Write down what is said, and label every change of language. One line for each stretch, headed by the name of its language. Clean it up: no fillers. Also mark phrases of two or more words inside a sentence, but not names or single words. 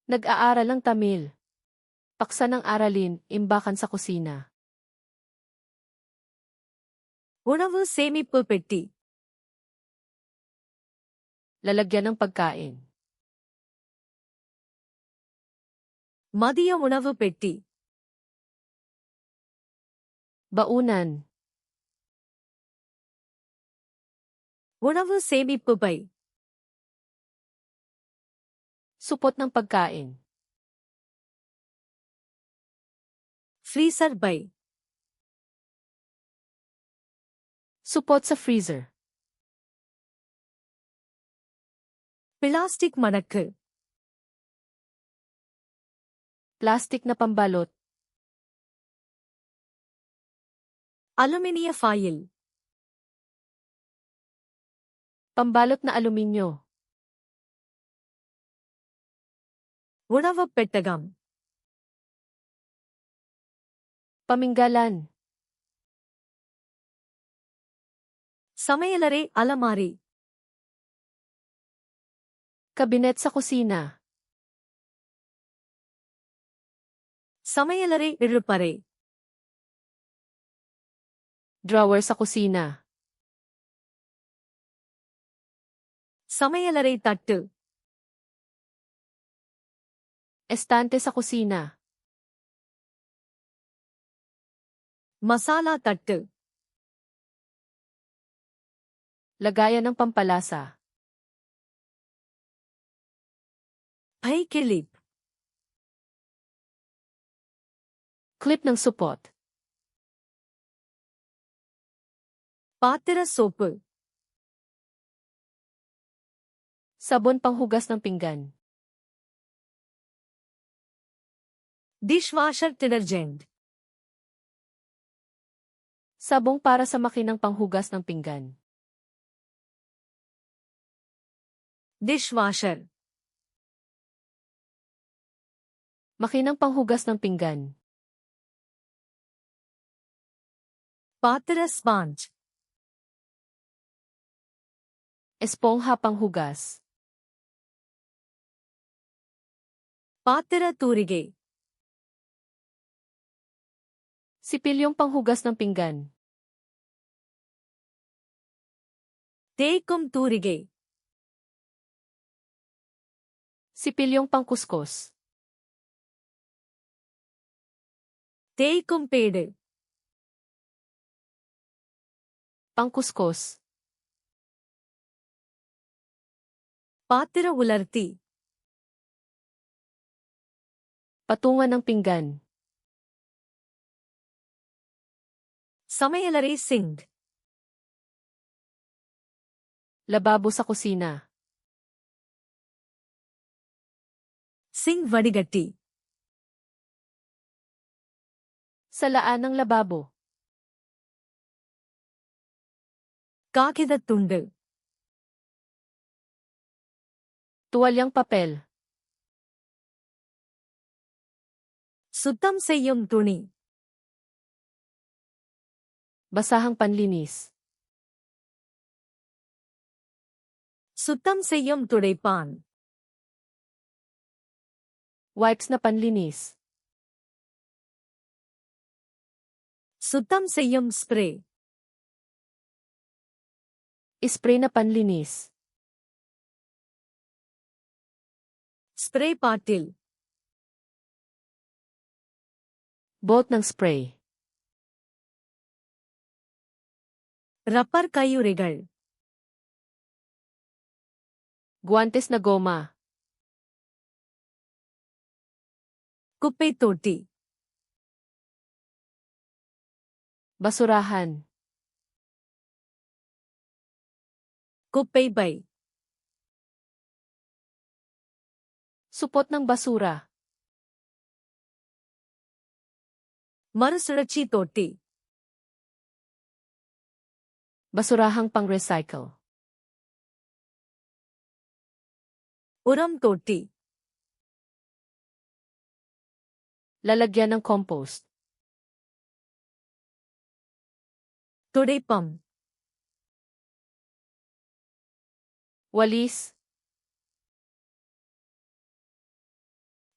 Filipino: Nag-aaral ng Tamil. Paksa ng aralin, imbakan sa kusina.
Tamil: உணவு சேமிப்பு பெட்டி.
Filipino: Lalagyan ng pagkain.
Tamil: மதிய உணவு பெட்டி.
Filipino: Baunan.
Tamil: உணவு சேமிப்பு பை.
Filipino: Supot ng pagkain.
Tamil: ஃப்ரீசர் பை.
Filipino: Supot sa freezer.
Tamil: பிளாஸ்டிக் மடக்கு.
Filipino: Plastic na pambalot.
Tamil: அலுமினிய ஃபாயில்.
Filipino: Pambalot na aluminyo.
Tamil: உணவுப் பெட்டகம்.
Filipino: Paminggalan.
Tamil: சமையலறை அலமாரி.
Filipino: Kabinet sa kusina.
Tamil: சமையலறை இழுப்பறை.
Filipino: Drawer sa kusina.
Tamil: சமையலறை தட்டு.
Filipino: Estante sa kusina.
Tamil: மசாலா தட்டு.
Filipino: Lagayan ng pampalasa.
Tamil: பை கிளிப்.
Filipino: Clip ng supot.
Tamil: பாத்திர சோப்பு.
Filipino: Sabon panghugas ng pinggan.
English: dishwasher detergent.
Filipino: Sabong para sa makinang panghugas ng pinggan.
Tamil: டிஷ்வாஷர்.
Filipino: Makinang panghugas ng pinggan.
Tamil: பாத்திர ஸ்பாஞ்ச்.
Filipino: Espongha panghugas.
Tamil: பாத்திர தூரிகை.
Filipino: Sipilyong panghugas ng pinggan.
Tamil: தேய்க்கும் தூரிகை.
Filipino: Sipilyong pangkuskus.
Tamil: தேய்க்கும் பேடு.
Filipino: Pangkuskus.
Tamil: பாத்திர உலர்த்தி.
Filipino: Patungan ng pinggan.
Tamil: சமையலறை சிங்க்.
Filipino: Lababo sa kusina.
Tamil: சிங்க் வடிகட்டி.
Filipino: Salaan ng lababo.
Tamil: காகிதத் துண்டு.
Filipino: Tuwalyang papel.
Tamil: சுத்தம் செய்யும் துணி.
Filipino: Basahang panlinis.
Tamil: சுத்தம் செய்யும் துடைப்பான்.
Filipino: Wipes na panlinis.
Tamil: சுத்தம் செய்யும் ஸ்ப்ரே.
Filipino: Spray na panlinis.
English: spray bottle.
Filipino: Bolt ng spray.
Tamil: ரப்பர் கையுறைகள்.
Filipino: Guantes na goma.
Tamil: குப்பைத் தொட்டி.
Filipino: Basurahan.
Tamil: குப்பை பை.
Filipino: Supot ng basura.
Tamil: மறுசுழற்சி தொட்டி.
Filipino: Basurahang pang-recycle.
Tamil: உரம் தொட்டி.
Filipino: Lalagyan ng compost.
Tamil: துடைப்பம்.
Filipino: Walis.